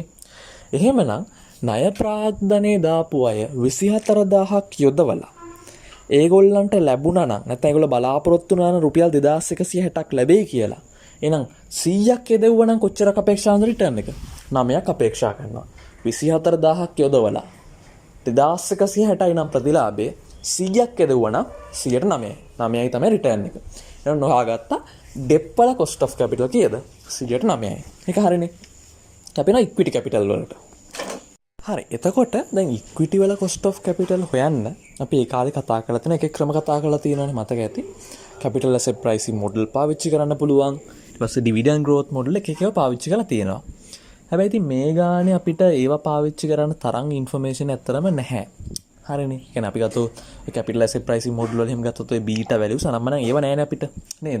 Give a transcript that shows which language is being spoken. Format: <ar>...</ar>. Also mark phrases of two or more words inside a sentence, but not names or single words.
<si>එහෙමනම් ණය ප්‍රාග්ධනයේ දාපු අය 24000ක් යොදවලා ඒගොල්ලන්ට ලැබුණා නම් නැත්නම් ඒගොල්ලෝ බලාපොරොත්තු වුණා නම් රුපියල් 2160ක් ලැබෙයි කියලා. එහෙනම් 100ක් යදෙව්වා නම් කොච්චරක් අපේක්ෂා කරන රිටර්න් එක? 9ක් අපේක්ෂා කරනවා. 24000ක් යොදවලා 2160යි නම් ප්‍රතිලාභය 100ක් යදෙව්වා නම් 109යි. 9යි තමයි රිටර්න් එක. එහෙනම් නොහාගත්තා ඩෙප් වල</si> <en>cost of capital</en> <si>කීයද? 9යි. ඒක හරිනේ. අපි යනවා</si> <en>equity capital</en> <si>වලට. හරි. එතකොට දැන් equity වල</si> <en>cost of capital</en> <si>හොයන්න අපි ඒ කාලේ කතා කරලා තියෙන එක ක්‍රම කතා කරලා තියෙනවානේ මතක ඇති.</si> <en>capital asset pricing model</en> <si>පාවිච්චි කරන්න පුළුවන්. ඊට පස්සේ</si> <en>dividend growth model</en> <si>එක එකව පාවිච්චි කරලා තියෙනවා. හැබැයි ඉතින් මේ ගානේ අපිට ඒවා පාවිච්චි කරන්න තරම් information ඇත්තරම නැහැ. හරිනේ. කියන්නේ අපි ගත්තොත්</si> <en>capital asset pricing model</en> <si>වල එහෙම ගත්තොත් ඔය</si> <en>beta values</en> <si>අනම්මනම් ඒව නැහැනේ අපිට. නේද?</si>